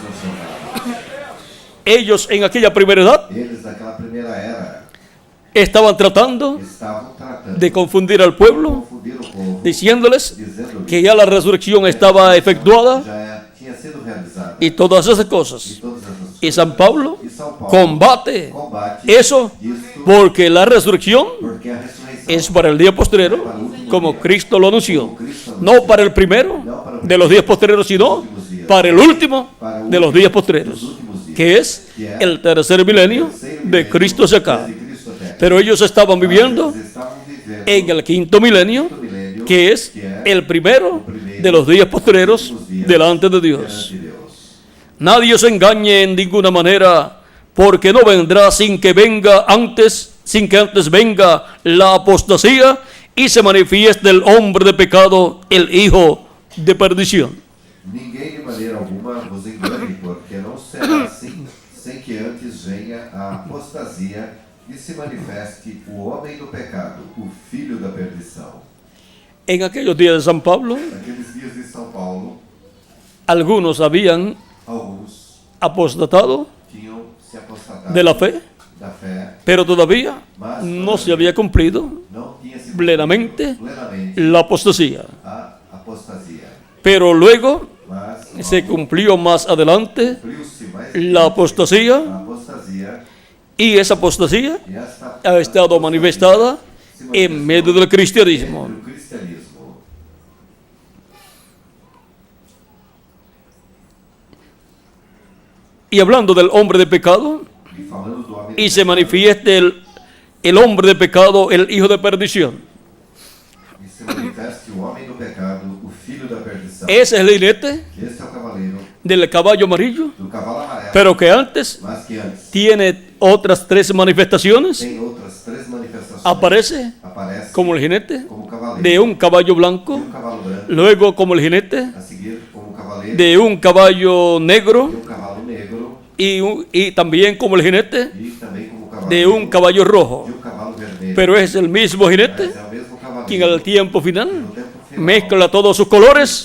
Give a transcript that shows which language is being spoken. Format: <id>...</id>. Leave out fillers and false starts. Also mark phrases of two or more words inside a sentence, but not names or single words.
<es>Ellos en aquella primera edad</es> <pt>Eles daquela primeira era</pt> <es>estaban tratando</es> <pt>estavam tratando</pt> <es>de confundir al pueblo,</es> <pt>confundir o povo,</pt> <es>diciéndoles</es> <pt>dizendo</pt> <es>que ya la resurrección estaba efectuada</es> <pt>já tinha sido realizada</pt> <es>y todas esas cosas.</es> <pt>todas essas</pt> <es>Y San Pablo</es> <pt>E São Paulo</pt> <es>combate</es> <pt>combate</pt> <es>eso</es> <pt>isto</pt> <es>porque la resurrección</es> <pt>porque a ressurreição</pt> <es>es para el día postrero, como Cristo lo anunció. No para el primero de los días postreros, sino para el último de los días postreros, que es el tercer milenio de Cristo hacia acá.</es> <pt>de Cristo até.</pt> <es>Pero ellos estaban viviendo</es> <pt>Eles estavam vivendo</pt> <es>en el quinto milenio, que es el primero de los días postreros delante de Dios.</es> <pt>de Deus.</pt> <es>Nadie os engañe en ninguna manera, porque no vendrá sin que antes venga la apostasía y se manifieste el hombre de pecado, el hijo de perdición.</es> <pt>Ninguém de maneira alguma vos engane, porque não será assim, sem que antes venha a apostasia e se manifeste o homem do pecado, o filho da perdição.</pt> <es>En aquellos días de San Pablo,</es> <pt>Naqueles dias de São Paulo,</pt> <es>algunos habían</es> <pt>alguns</pt> <es>apostatado</es> <pt>tinham se apostatado</pt> <es>de la fe,</es> <pt>da fé,</pt> <es>pero todavía no se había cumplido</es> <pt>não tinha se</pt> <es>plenamente</es> <pt>plenamente</pt> <es>la apostasía.</es> <pt>a apostasia.</pt> <es>Pero luego</es> <pt>Mas</pt> <es>se cumplió más adelante</es> <pt>cumpriu-se mais</pt> <es>la apostasía,</es> <pt>a apostasia</pt> <es>y esa apostasía</es> <pt>e esta</pt> <es>ha estado manifestada en medio del cristianismo.</es> <pt>entre o cristianismo.</pt> <es>Y hablando del hombre de pecado,</es> <pt>E falando do homem</pt> <es>y se manifieste el hombre de pecado, el hijo de perdición.</es> <pt>e se manifeste o homem do pecado, o filho da perdição.</pt> <es>Ese es el jinete</es> <pt>Este é o cavaleiro</pt> <es>del caballo amarillo,</es> <pt>do cavalo amarelo,</pt> <es>pero que antes</es> <pt>mas que antes</pt> <es>tiene otras tres manifestaciones.</es> <pt>tem outras três manifestações.</pt> <es>Aparece</es> <pt>Aparece</pt> <es>como el jinete</es> <pt>como cavaleiro</pt> <es>de un caballo</es> <pt>de</pt> <es>blanco,</es> <pt>cavalo branco,</pt> <es>luego como el jinete</es> <pt>a seguir como cavaleiro</pt> <es>de un caballo</es> <pt>de</pt> <es>negro</es> <pt>cavalo negro</pt> <es>y también como el jinete</es> <pt>e também como cavaleiro</pt> <es>de un caballo rojo.</es> <pt>de cavalo vermelho.</pt> <es>Pero es el mismo jinete</es> <pt>Mas é o mesmo cavaleiro</pt> <es>que en el tiempo final</es> <pt>no tempo final</pt> <es>mezcla todos sus colores</es>